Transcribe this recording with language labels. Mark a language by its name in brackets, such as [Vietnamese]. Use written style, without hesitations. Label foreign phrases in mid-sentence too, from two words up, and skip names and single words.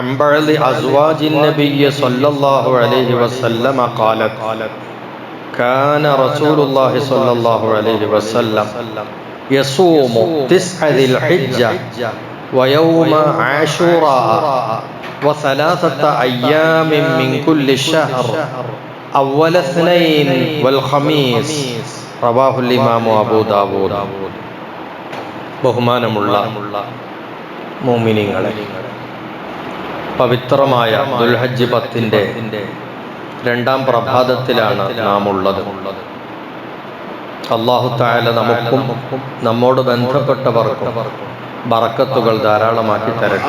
[Arabic] بعض أزواج النبي صلى الله عليه وسلم قالت كان رسول الله صلى الله عليه وسلم يصوم 9 ذي الحجة ويوم عاشوراء و3 أيام من كل شهر أول اثنين والخميس رواه الإمام أبو داود. [Malayalam] ബഹുമാനമുള്ള മുഅ്മിനീങ്ങളെ, പവിത്രമായ ദുൽഹജ്ജ് 10-ന്റെ രണ്ടാം പ്രഭാതത്തിലാണ് നാം ഉള്ളത്. [Arabic] الله تعالى [Malayalam] നമുക്കും നമ്മോട് ബന്ധപ്പെട്ടവർക്കും ബറക്കത്തുകൾ ധാരാളമാക്കി തരട്ടെ.